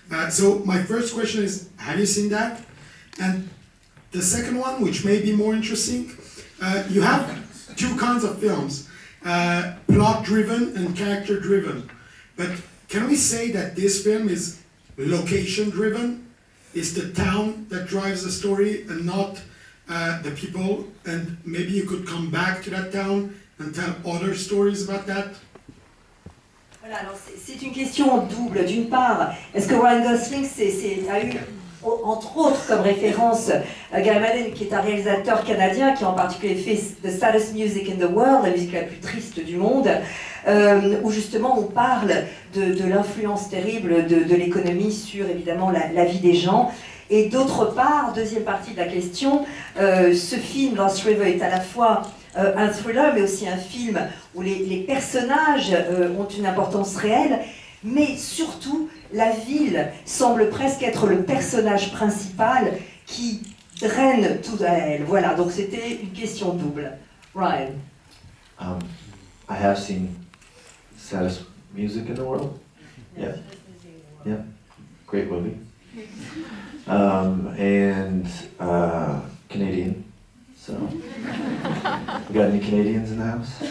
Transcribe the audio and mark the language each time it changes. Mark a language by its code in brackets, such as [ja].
[en] So my first question is, have you seen that? And the second one, which may be more interesting, you have two kinds of films, plot-driven and character-driven. But can we say that this film is location-driven? Is the town that drives the story and not the people? And maybe you could come back to that town and tell other stories about that? [fr] Voilà, alors c'est une question double. D'une part, est-ce que Ryan Gosling a eu, entre autres, comme référence Guy Maddin, qui est un réalisateur canadien, qui a en particulier fait The Saddest Music in the World, la musique la plus triste du monde, où justement on parle de l'influence terrible de l'économie sur évidemment la vie des gens. Et d'autre part, deuxième partie de la question, ce film, Lost River, est à la fois un thriller, mais aussi un film où les personnages ont une importance réelle, mais surtout, la ville semble presque être le personnage principal qui draine tout à elle. Voilà, donc c'était une question double. [en] Ryan. I have seen Saddest Music in the World. Yeah. Yeah. Great movie. And Canadian. So, we got any Canadians in the house?